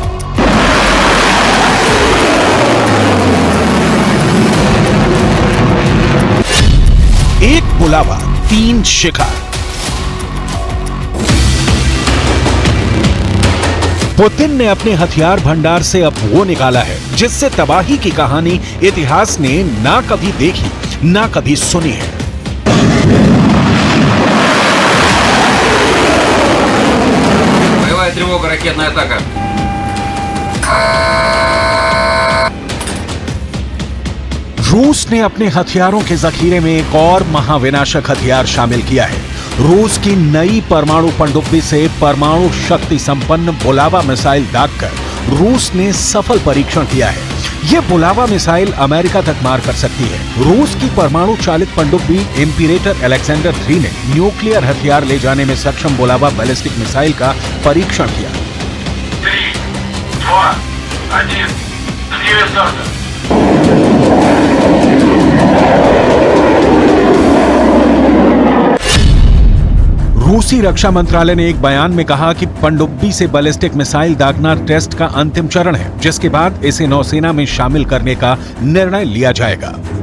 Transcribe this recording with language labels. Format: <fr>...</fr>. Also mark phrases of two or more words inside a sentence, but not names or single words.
<hi>एक बुलावा 3 शिकार। पुतिन ने अपने हथियार भंडार से अब वो निकाला है जिससे तबाही की कहानी इतिहास ने ना कभी देखी ना कभी सुनी है।</hi> <ru>Боевая тревога, ракетная атака.</ru> <hi>रूस ने अपने हथियारों के जखीरे में एक और महाविनाशक हथियार शामिल किया है। रूस की नई परमाणु पनडुब्बी से परमाणु शक्ति संपन्न बुलावा मिसाइल दागकर रूस ने सफल परीक्षण किया है। यह बुलावा मिसाइल अमेरिका तक मार कर सकती है। रूस की परमाणु चालित पनडुब्बी इम्पीरेटर अलेक्जेंडर 3 ने न्यूक्लियर हथियार ले जाने में सक्षम बुलावा</hi> <en>ballistic missile</en> <hi>का परीक्षण किया।</hi> <ru>3, 2, 1. Время старта.</ru> <hi>रूसी रक्षा मंत्रालय ने एक बयान में कहा कि पनडुब्बी से</hi> <en>ballistic missile</en> <hi>दागना टेस्ट का अंतिम चरण है, जिसके बाद इसे नौसेना में शामिल करने का निर्णय लिया जाएगा।</hi>